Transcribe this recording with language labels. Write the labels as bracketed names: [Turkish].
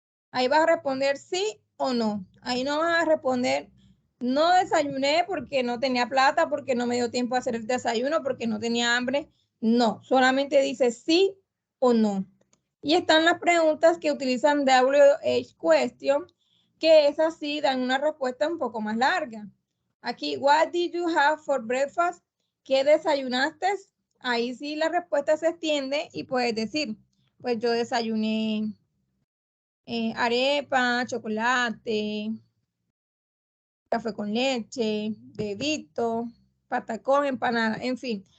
[Spanish] Ahí vas a responder sí o no. Ahí no vas a responder no desayuné porque no tenía plata, porque no me dio tiempo a hacer el desayuno, porque no tenía hambre. No, solamente dice sí o no. Y están las preguntas que utilizan WH question, que esas sí dan una respuesta un poco más larga. Aquí, [English] what did you have for breakfast? [Spanish] ¿Qué desayunaste? Ahí sí la respuesta se extiende y puedes decir, pues yo desayuné arepa, chocolate, café con leche, bebito, patacón, empanada, en fin.